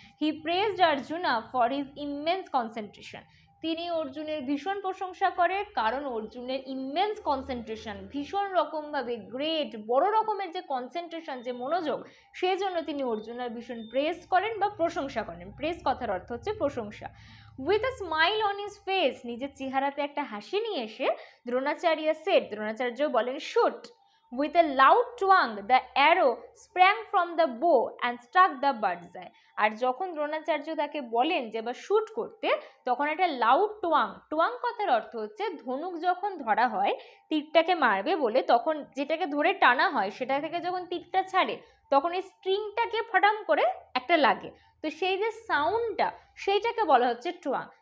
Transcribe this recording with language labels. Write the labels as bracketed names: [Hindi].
[English] he praised Arjuna for his immense concentration, [Bangla] তিনি অর্জুনের ভীষণ প্রশংসা করে, কারণ অর্জুনের ইমেন্স কনসেন্ট্রেশন, ভীষণ রকমভাবে গ্রেট বড় রকমের যে কনসেন্ট্রেশন, যে মনোযোগ, সেই জন্য তিনি অর্জুনের ভীষণ প্রেজ করেন বা প্রশংসা করেন। প্রেজ কথার অর্থ হচ্ছে প্রশংসা। [English] with a smile on his face, [Bangla] নিজের চেহারাতে একটা হাসি নিয়ে এসে দ্রোণাচার্য সেড, দ্রোণাচার্য বলেন shoot. [English] With a loud twang, the arrow sprang from the bow and struck the bird's eye. [Bangla] আর যখন দ্রোণাচার্য তাকে বলেন যে এবার শুট করতে, তখন একটা লাউড টোয়াং, টোয়াং কথার অর্থ হচ্ছে ধনুক যখন ধরা হয় তীরটাকে মারবে বলে, তখন যেটাকে ধরে টানা হয় সেটা থেকে যখন তীরটা ছাড়ে তখন এই স্ট্রিংটাকে ফটাম করে একটা লাগে, তো সেই যে সাউন্ডটা সেইটাকে বলা হচ্ছে টোয়াং।